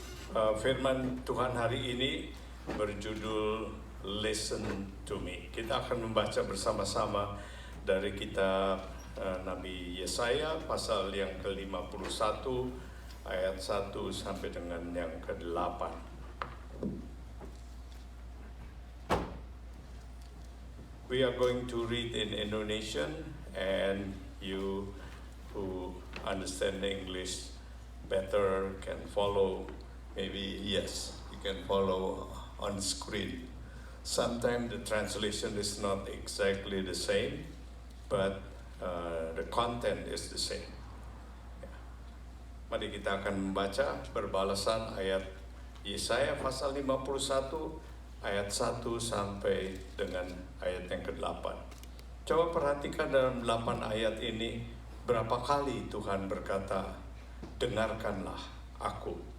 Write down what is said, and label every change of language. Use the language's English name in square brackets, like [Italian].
[Indonesian] Firman Tuhan hari ini berjudul Listen to Me. Kita akan membaca bersama-sama dari kitab Nabi Yesaya pasal yang ke-51 ayat 1 sampai dengan yang ke-8. [English] We are going to read in Indonesian, and you who understand English better can follow. Maybe yes, you can follow on screen. Sometimes the translation is not exactly the same, but the content is the same. [Indonesian] Ya. Mari kita akan membaca berbalasan ayat Yesaya pasal 51 ayat 1 sampai dengan ayat yang ke-8. Coba perhatikan dalam 8 ayat ini berapa kali Tuhan berkata, dengarkanlah aku.